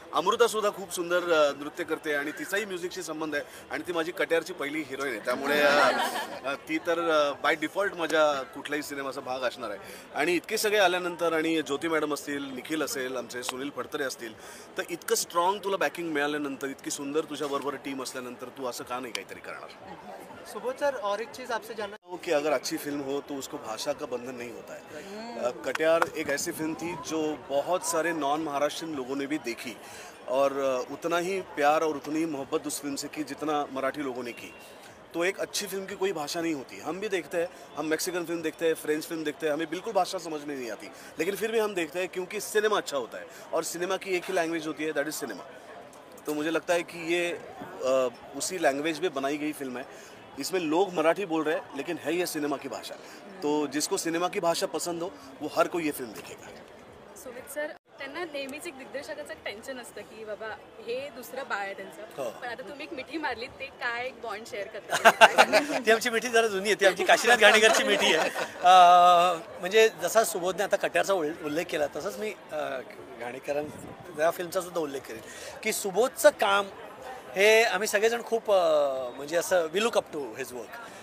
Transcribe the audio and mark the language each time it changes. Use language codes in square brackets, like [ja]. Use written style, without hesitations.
[mr] अमृता सुद्धा खूप सुंदर नृत्य करते आणि तिचाही म्युझिकशी संबंध आहे आणि ती माझी कट्यारची पहिली हिरोईन आहे. त्यामुळे ती तर बाय डिफॉल्ट माझ्या कुठल्याही सिनेमाचा भाग असणार आहे. आणि इतके सगळे आल्यानंतर, आणि ज्योती मॅडम असतील, निखिल असेल, आमचे सुनील फडतरे असतील, तर इतकं स्ट्रॉंग तुला बॅकिंग मिळाल्यानंतर, इतकी सुंदर तुझ्याबरोबर टीम असल्यानंतर तू असं का नाही काहीतरी करणार? [hi] सुबोध सर, और एक चीज़ आपसे जानना हो कि अगर अच्छी फिल्म हो तो उसको भाषा का बंधन नहीं होता है. कटियार एक ऐसी फिल्म थी जो बहुत सारे नॉन महाराष्ट्रियन लोगों ने भी देखी और उतना ही प्यार और उतनी ही मोहब्बत उस फिल्म से की जितना मराठी लोगों ने की. तो एक अच्छी फिल्म की कोई भाषा नहीं होती. हम भी देखते हैं, हम मैक्सिकन फिल्म देखते हैं, फ्रेंच फिल्म देखते हैं, हमें बिल्कुल भाषा समझ में नहीं आती, लेकिन फिर भी हम देखते हैं क्योंकि सिनेमा अच्छा होता है और सिनेमा की एक ही लैंग्वेज होती है, [en] That is cinema. [hi] तो मुझे लगता है कि ये उसी लैंग्वेज में बनाई गई फिल्म है. इसमें लोग मराठी बोल रहे हैं लेकिन है ये सिनेमा की भाषा. तो जिसको सिनेमा की भाषा पसंद हो वो हर कोई ये फिल्म देखेगा. [mr] सुमित सर, त्यांना नेहमीच एक दिग्दर्शकाचं टेन्शन असतं की बाबा हे दुसरं बाळ आहे त्यांचं, पण आता तुम्ही एक मिठी मारली, ते काय एक बॉन्ड शेअर करता? ती आमची मिठी जरा जुनी आहे, ती आमची काशीनाथ घाणेकरची मिठी आहे. म्हणजे जसा सुबोधने आता कट्यारचा उल्लेख केला तसंच मी घाणेकरांच्या फिल्मचा सुद्धा उल्लेख करेन की सुबोधचं काम हे आम्ही सगळेजण खूप म्हणजे असं [en] We look up to his work.